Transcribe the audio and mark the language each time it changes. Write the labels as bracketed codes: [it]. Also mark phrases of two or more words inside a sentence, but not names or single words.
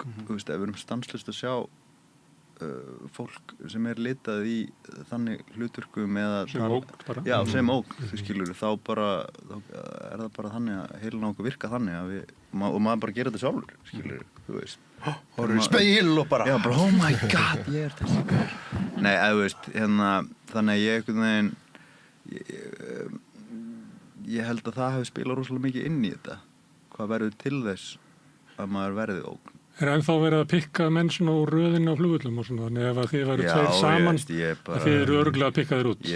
[is] Ef við erum stanslaust að sjá fólk sem litað í þannig hlutverkum eða sem ógn bara. Já, sem ógn, þú skilur, þá það bara þannig að heilin á okkur virka þannig að og maður bara gerir þetta sjálfur, skilur, þú veist. Horfir í spegil og bara [en] oh my god, [is] ég þessi. Nei, þú veist, þannig að ég einhvern veginn ég held að það hefur spilað rosalega mikið inn í þetta. Hvað verður til þess að maður verði ógn? Ennþá verið að pikka menn svona úr röðinu á flugvöllum og svona, þannig ef að þið varu tveir saman, að þið eru örugglega að pikka þér út.